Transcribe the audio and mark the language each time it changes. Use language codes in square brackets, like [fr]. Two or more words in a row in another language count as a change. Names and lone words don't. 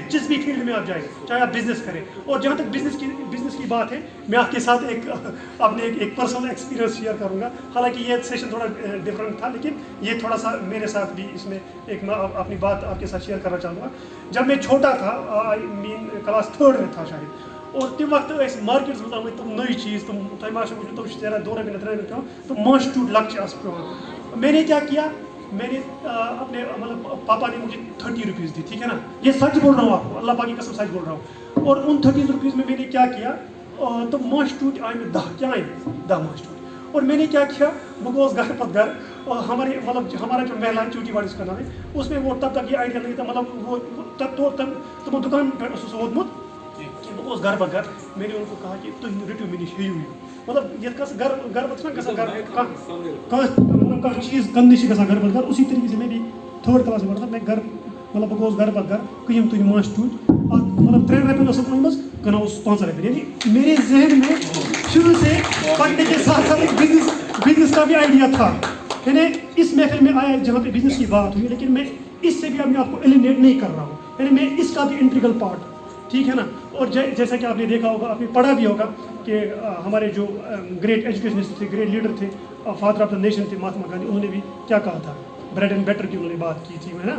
[ur] جس بھی فیلڈ میں آپ جائیں, چاہے آپ بزنس کریں. اور جہاں تک بزنس کی بات ہے, میں آپ کے ساتھ اپنے ایک [en] personal experience [ur] شیئر کروں گا. حالانکہ یہ سیشن تھوڑا ڈفرینٹ تھا, لیکن یہ تھوڑا سا میرے ساتھ بھی اس میں ایک میں اپنی بات آپ کے ساتھ شیئر کرنا چاہوں گا. جب میں چھوٹا تھا, کلاس 3rd میں تھا شاید, [ks] اور تم وقت مارکیٹس میں آمت تم نئی چیز, تم تم 2 رۄپیہِ 3 رۄپیہِ تم ماسٹیوٹ لکچہ آس پیوان. [ur] میں نے کیا کیا, میں نے اپنے مطلب پاپا نے مجھے 30 روپیز دی. ٹھیک ہے نا, یہ سچ بول رہا ہوں آپ کو, اللہ پاک کی قسم سچ بول رہا ہوں. اور ان 30 روپیز میں نے کیا کیا, تو ماسٹیوٹ آئے میں 10 کیا آئے 10 ماسٹیوٹ. اور میں نے کیا کیا [ks] بہ گوس گھر پتہ گھر [ur] اور ہمارا جو محلہ ہے چوٹی واڑی کا نام ہے اس میں وہ تب تک یہ آئیڈیا نہیں تھا مطلب وہ تب دکان پہ [ks] ووتمت کہ بہ گوس گھر پتہ گھر [ur] میں نے ان کو کہا کہ [ks] تھی رٹو مے نش ہیٚیِو مطلب یہ گھر پتہ گژھان کانٛہہ چیٖز کٕننہِ چھِ گژھان گھر پتہ گھر [ur] اسی طریقے سے میں بھی تھٲرڈ کلاس میں پڑھا تھا میں گھر مطلب [ks] بہ گوس گھر پتہ گھر کٕیِم تُہۍ ماچھ ٹوٗٹۍ مطلب 3 رۄپین ٲسٕم أنمٕژ کٕنان اوسُس 5 رۄپیہِ [ur] یعنی میرے ذہن میں شروع سے پڑھنے کے ساتھ ساتھ ایک بزنس کا بھی آئیڈیا تھا. یعنی اس محفل میں آیا جہاں پہ بزنس کی بات ہوئی لیکن میں اس سے بھی اپنے آپ کو ایلیمنیٹ نہیں کر رہا ہوں یعنی میں اس کا بھی [en] integral part [ur] ٹھیک ہے نا. اور جیسا کہ آپ نے دیکھا ہوگا آپ نے پڑھا بھی ہوگا کہ ہمارے جو [en] great educationist [ur] تھے [en] great leader [ur] تھے [en] father of the nation [ur] تھے مہاتما گاندھی انہوں نے بھی کیا کہا تھا [en] bread and butter [ur] کی انہوں نے بات کی تھی ہے نا.